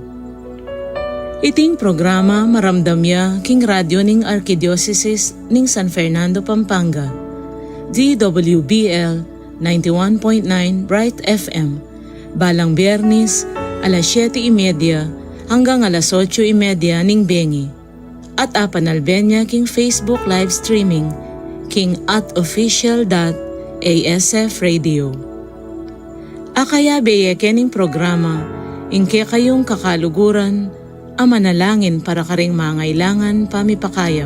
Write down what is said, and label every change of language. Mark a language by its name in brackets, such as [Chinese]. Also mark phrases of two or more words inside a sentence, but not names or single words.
[Pampanga] Iting programa maramdamya king radyo ning Arkidiocese ning San Fernando, Pampanga, DWBL 91.9 Bright FM, balang Biyernes, alas 7:30 hanggang alas 8:30 ning Bengi, at apanalbenya king Facebook [English] live streaming [Pampanga] king @official.asfradio. Akaya beyeke ning programa, ingke kayong kakaluguran, ang manalangin para karing mangailangan pamipakayap.